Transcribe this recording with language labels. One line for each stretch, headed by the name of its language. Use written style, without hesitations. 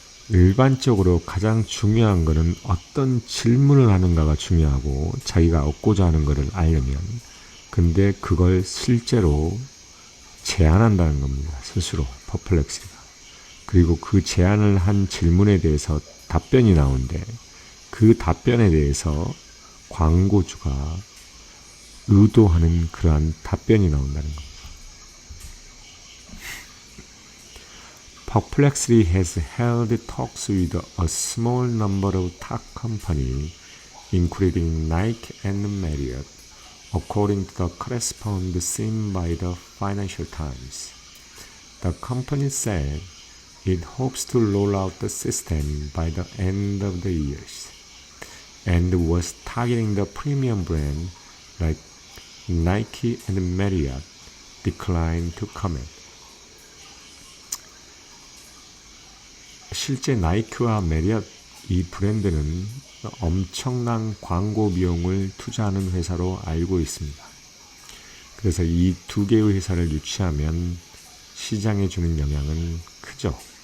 Korean: 일반적으로 가장 중요한 것은 어떤 질문을 하는가가 중요하고 자기가 얻고자 하는 것을 알려면 근데 그걸 실제로 제안한다는 겁니다. 스스로 퍼플렉스가. 그리고 그 제안을 한 질문에 대해서 답변이 나오는데 그 답변에 대해서 광고주가 의도하는 그러한 답변이 나온다는 겁니다.
English: Perplexity has held talks with a small number of top companies, including Nike and Marriott, according to the correspondence seen by the Financial Times. The company said it hopes to roll out the system by the end of the year, and was targeting the premium brand like Nike and Marriott, declined to comment.
Korean: 실제 나이키와 메리엇 이 브랜드는 엄청난 광고 비용을 투자하는 회사로 알고 있습니다. 그래서 이 두 개의 회사를 유치하면 시장에 주는 영향은 크죠.